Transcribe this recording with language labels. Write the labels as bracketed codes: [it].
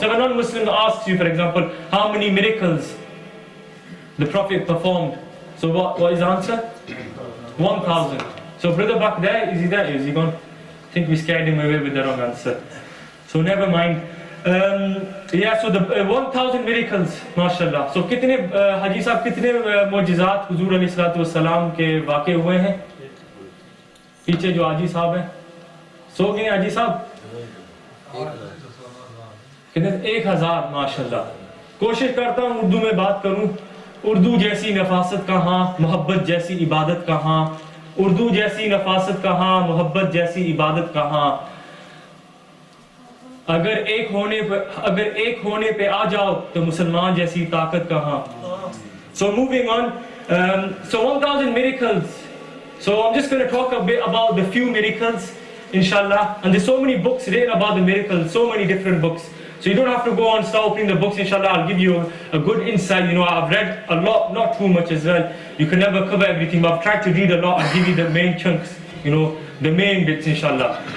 [en] So if a non-Muslim asks you, for example, how many miracles the Prophet performed, so what is the answer? 1,000. So brother back there, is he there? Is he gone? I think we scared him away with the wrong answer. So never mind. So the 1,000 miracles, mashallah. [hi] So कितने हाजी साहब कितने मोजिज़ात हुजूर अलैहिस्सलातु वस्सलाम के वाक़े हुए हैं? पीछे जो हाजी साहब हैं, सो गए हाजी साहब? कितने? 1,000 माशाल्लाह. कोशिश करता हूँ उर्दू में बात करूँ. उर्दू जैसी नफासत कहाँ, मोहब्बत जैसी इबादत कहाँ. उर्दू जैसी नफासत कहाँ, मोहब्बत जैसी इबादत कहाँ. अगर एक होने पे आ जाओ तो मुसलमान जैसी ताकत कहाँ. [en] So moving on, so 1,000 miracles. So I'm just going to talk a bit about the few miracles, inshallah. And there's so many books written about the miracles, so many different books. So you don't have to go and start opening the books, inshallah. I'll give you a good insight. I've read a lot, not too much as well. You can never cover everything, but I've tried to read a lot and give you the main chunks, the main bits, inshallah.